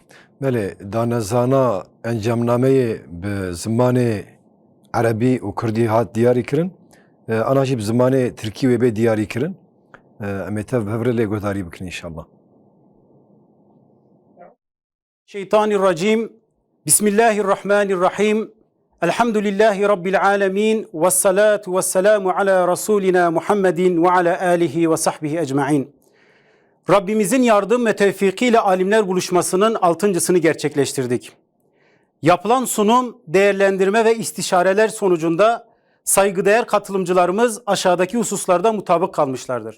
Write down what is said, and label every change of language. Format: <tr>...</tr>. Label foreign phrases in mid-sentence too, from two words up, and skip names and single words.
<ku>Belê danezana encamnameyê bi zimanê Erebî û Kurdî hat diyarî kirin. Ana jî bi zimanê Tirkî wê bê diyarî kirin. Em ê tev hevre lê guhdarî bikin înşallah.</ku> <ar>الشيطان الرجيم. بسم الله الرحمن الرحيم. الحمد لله رب العالمين. والصلاة والسلام على رسولنا محمد وعلى آله وصحبه أجمعين.</ar> <tr>Rabbimizin yardım ve tevfikiyle alimler buluşmasının 6.sını gerçekleştirdik. Yapılan sunum, değerlendirme ve istişareler sonucunda saygıdeğer katılımcılarımız aşağıdaki hususlarda mutabık kalmışlardır.</tr>